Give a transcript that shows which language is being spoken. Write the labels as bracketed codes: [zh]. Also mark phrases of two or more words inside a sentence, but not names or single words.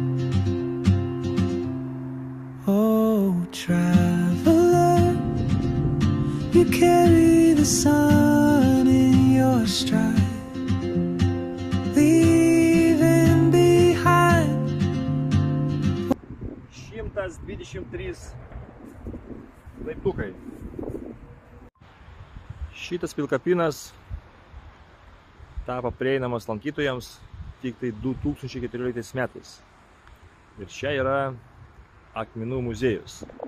[en] Oh, traveler, you carry the sun in your stride, leaving behind [lt] 123 laiptukai. Šitas pilkapynas tapo prieinamas lankytojams tik tai 2014 metais. Ir čia yra akmenų muziejus.